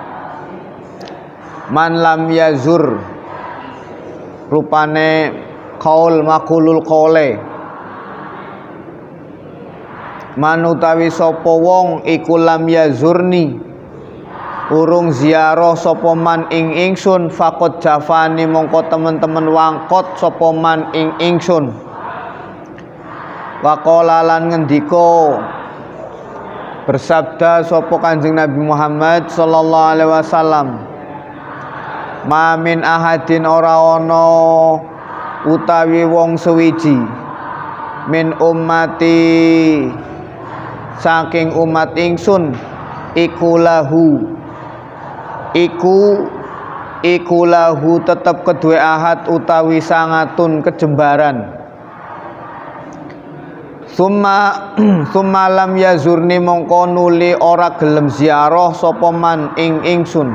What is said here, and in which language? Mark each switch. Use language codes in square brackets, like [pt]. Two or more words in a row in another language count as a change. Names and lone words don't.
[ar] من لم يزر [jv] rupane [ar] قول مقول القول, [jv] man utawi sapa wong iku [ar] لم يزرني [jv] urung ziarah sapa man ing ingsun [ar] فقد جفاني [jv] mongko temen-temen wangkot sapa man ing ingsun. Waqala lan ngendika bersabda sapa Kanjeng Nabi Muhammad [ar] صلى الله عليه وسلم, ما من أحد [jv] ora ana utawi wong suwiji [ar] من أمتي [jv] saking umat ingsun iku lahu iku lahu tetep kedue ahad utawi sangatun kejembaran [ar] ثم لم يزرني [jv] mongko nuli ora gelem ziarah sapa man ing ingsun.